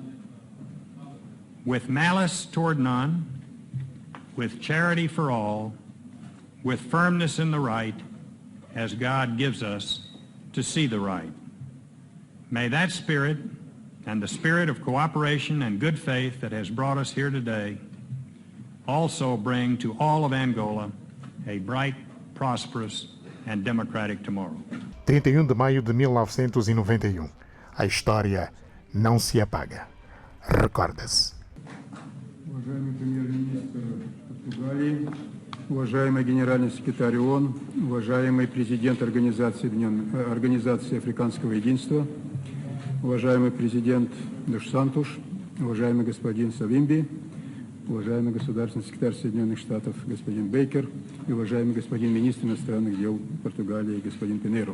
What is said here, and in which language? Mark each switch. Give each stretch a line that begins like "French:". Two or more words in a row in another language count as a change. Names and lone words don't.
English: With malice toward none, with charity for all, with firmness in the right, as God gives us to see the right. May that spirit and the spirit of cooperation and good faith that has brought us here today also bring to all of Angola a bright, prosperous, and democratic tomorrow.
Portuguese: 31 de maio de 1991. A história não se apaga. Recorda-se.
Russian: Уважаемый премьер-министр Португалии, уважаемый генеральный секретарь ООН, уважаемый президент Организации Африканского единства, уважаемый президент Дос Сантуш, уважаемый господин Савимби, уважаемый государственный секретарь Соединенных Штатов господин Бейкер и уважаемый господин министр иностранных дел Португалии господин Пинейро.